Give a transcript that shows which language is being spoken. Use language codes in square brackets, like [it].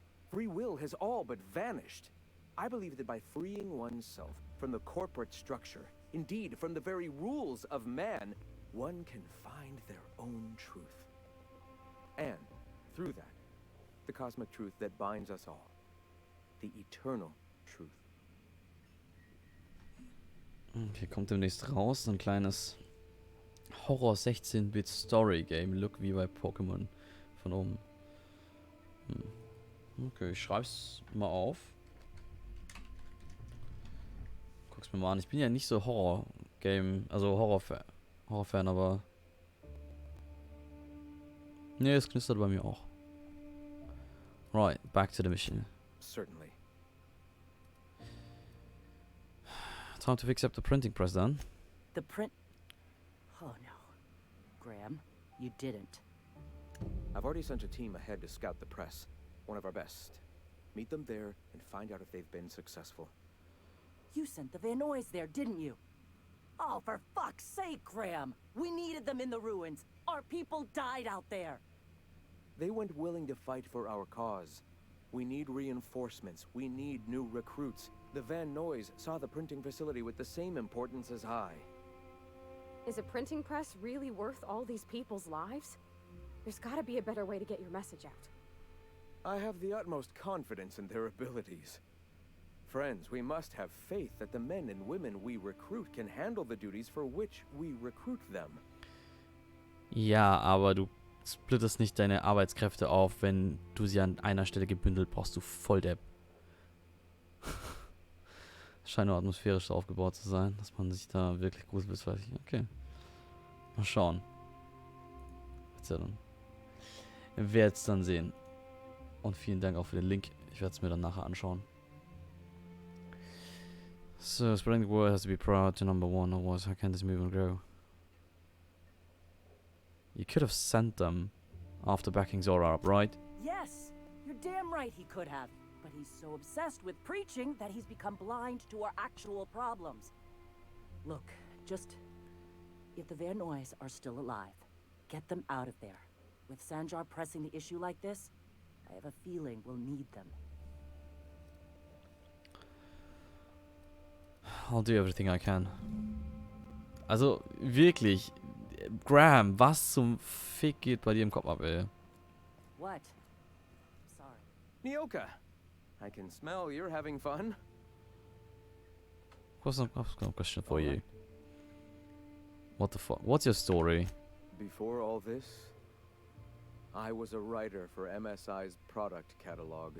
[en] Free will has all but vanished. I believe that by freeing oneself from the corporate structure, indeed from the very rules of man, one can find their own truth. And through that, the cosmic truth that binds us all. The eternal truth. [de] Hier kommt demnächst raus ein kleines Horror 16-Bit Story Game. Look wie bei Pokémon von oben. Okay, ich schreib's mal auf. Guck's mir mal an. Ich bin ja nicht so Horror-Game, also Horror-Fan, aber... Ne, es knistert bei mir auch. [en] Right, back to the mission. Certainly. Time to fix up the printing press then. The print... Oh no. Graham, you didn't. I've already sent a team ahead to scout the press. One of our best. Meet them there and find out if they've been successful. You sent the Van Noys there, didn't you? Oh, for fuck's sake, Graham! We needed them in the ruins. Our people died out there. They went willing to fight for our cause. We need reinforcements. We need new recruits. The Van Noys saw the printing facility with the same importance as I. Is a printing press really worth all these people's lives? There's gotta be a better way to get your message out. I have the utmost confidence in their abilities. Friends, we must have faith that the men and women we recruit can handle the duties for which we recruit them. [de] Ja, aber du splittest nicht deine Arbeitskräfte auf, wenn du sie an einer Stelle gebündelt brauchst, du Volldepp. Scheint nur atmosphärisch so aufgebaut zu sein, dass man sich da wirklich gruselt. Okay. Mal schauen. Ich werde es dann sehen. Und vielen Dank auch für den Link. Ich werde es mir dann nachher anschauen. [en] So, spreading the word has to be proud to number one, otherwise how can this movement grow? You could have sent them after backing Zora up, right? Yes, you're damn right he could have. But he's so obsessed with preaching that he's become blind to our actual problems. Look, just... If the Van Noys are still alive, get them out of there. With Sanjar pressing the issue like this, I have a feeling we'll need them. I'll do everything I can. [de] Also, wirklich, Graham, was zum Fick geht bei dir im Kopf ab, ey? [en] What? Sorry. Nyoka, I can smell you're having fun. I've got a question for you. What the fuck? What's your story? Before all this, I was a writer for MSI's product catalog.